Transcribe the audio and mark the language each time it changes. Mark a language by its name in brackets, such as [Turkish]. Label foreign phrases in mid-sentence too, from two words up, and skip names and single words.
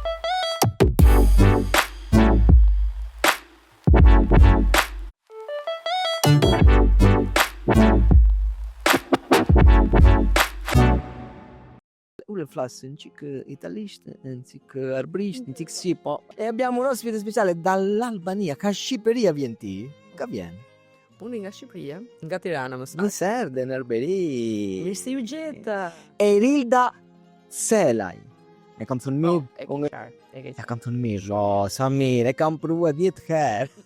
[Arbëreshë Albanian] Ule flas un cic italiste, un cic arbrist, un cic sipo. [Italian] E abbiamo un ospite speciale dall'Albania, [Albanian] ka Shqipëria vjen ti? Ka vjen? Unë nga Shqipëria, nga Tirana më Në saktë. Serde, në Arbëri. Mirë se ju gjeta. Erilda Selaj. E kam thënë mirë? E ke qartë, e ke E qartë. kam thënë mirë, sa mirë, e kam prua 10 herë.